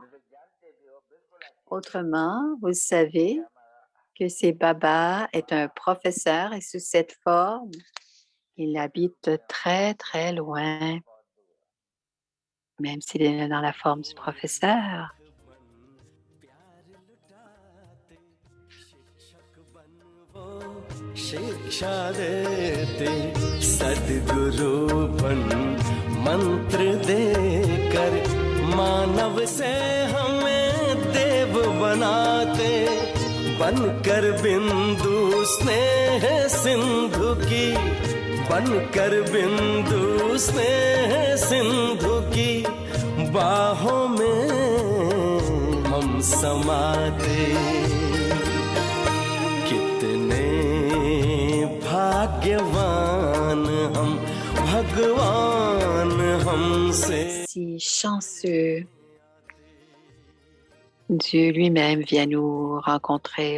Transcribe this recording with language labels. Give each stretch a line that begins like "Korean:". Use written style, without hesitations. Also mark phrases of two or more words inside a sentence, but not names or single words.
French: Autrement, vous savez que c'est Baba est un professeur et sous cette forme, il habite très, très loin, même s'il est dans la forme du professeur.
Hindi: शिक्षा देते सद्गुरु बन मंत्र देकर मानव से हमें देव बनाते बनकर बिंदु स्नेह सिंधु की बनकर बिंदु स्नेह सिंधु की बाहों में हम समाते
French: Si chanceux, Dieu lui-même vient nous rencontrer.